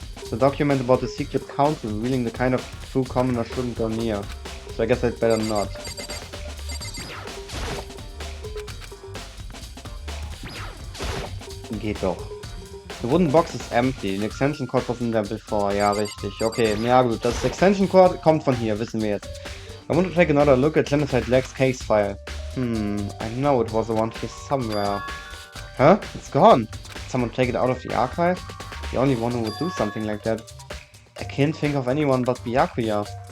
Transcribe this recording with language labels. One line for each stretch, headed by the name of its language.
English: The document about the secret council revealing the kind of true commoner shouldn't go near. So I guess I'd better not.
German: Geht doch.
English: The wooden box is empty. An extension cord was in there before.
German: Ja, richtig. Okay, ja gut. Das extension cord kommt von hier, wissen wir jetzt.
English: I want to take another look at Genocide Leg's case file. I know it was around here somewhere. Huh? It's gone. Did someone take it out of the archive? The only one who would do something like that. I can't think of anyone but Byakuya.